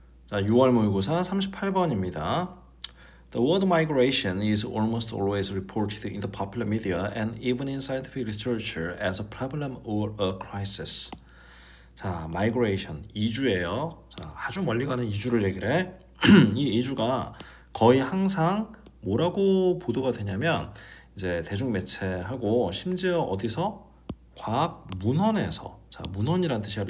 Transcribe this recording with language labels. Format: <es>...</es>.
<ko>자, 6월 모의고사 38번입니다.</ko> <en>The word migration is almost always reported in the popular media and even in scientific literature as a problem or a crisis.</en> <ko>자, migration, 이주예요. 자, 아주 멀리 가는 이주를 얘기를 해. 이 이주가 거의 항상 뭐라고 보도가 되냐면 이제 대중매체하고 심지어 어디서 과학 문헌에서, 자, 문헌이란 뜻이야.</ko>